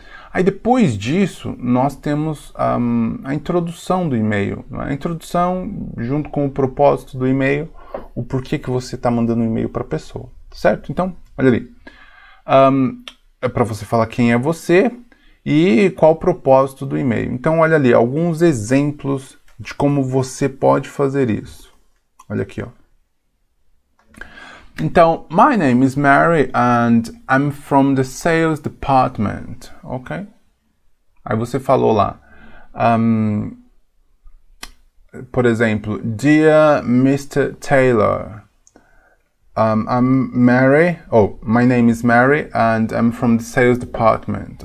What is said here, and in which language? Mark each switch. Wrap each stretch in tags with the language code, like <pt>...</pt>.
<pt>Aí depois disso nós temos a introdução do e-mail, a introdução junto com o propósito do e-mail, o porquê que você está mandando um e-mail para a pessoa, certo? Então, olha ali, é para você falar quem é você e qual o propósito do e-mail. Então, olha ali, alguns exemplos de como você pode fazer isso. Olha aqui, ó. Então,</pt> <en>my name is Mary and I'm from the sales department, ok?</en> <pt>Aí você falou lá, por exemplo,</pt> <en>Dear Mr. Taylor, I'm Mary. Oh, my name is Mary and I'm from the sales department.</en>